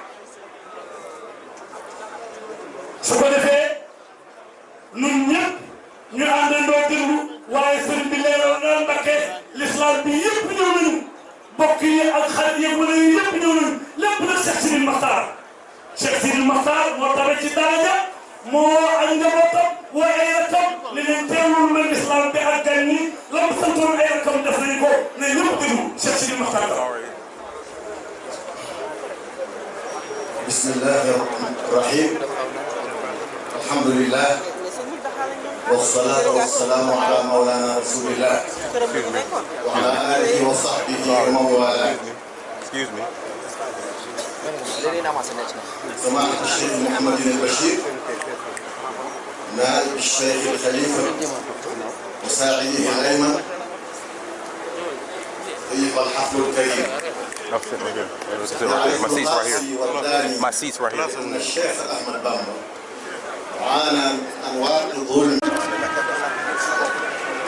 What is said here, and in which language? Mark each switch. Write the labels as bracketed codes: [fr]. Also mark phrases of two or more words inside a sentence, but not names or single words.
[wo] su ko defee ñun ñëpp ñu àndandoo déglu waaye sëriñ bi leeral na Mbakke l'islam bi yëpp ñëw nañu bokk yi ak xarit yi wala yi yëpp ñëw nañu lépp nag Cheikh Sidi Makhtar moo tabe ci daraja moo ak njabootam woo ay rakam li leen teewul na l'islam bi ak gan ñi la mu santoon ay rakam def nañu ko ne ñëpp déglu Cheikh Sidi Makhtar [ar] بسم الله الرحمن الرحيم الحمد لله والصلاة والسلام على مولانا رسول الله وعلى آله وصحبه ومن والاه. سماحة الشيخ محمد البشير نائب الشيخ الخليفة مساعده الأيمن أيها الحفل الكريم. [en] My seat's right here. [ar] أن الشيخ أحمد بامبا عانى أنواع الظلم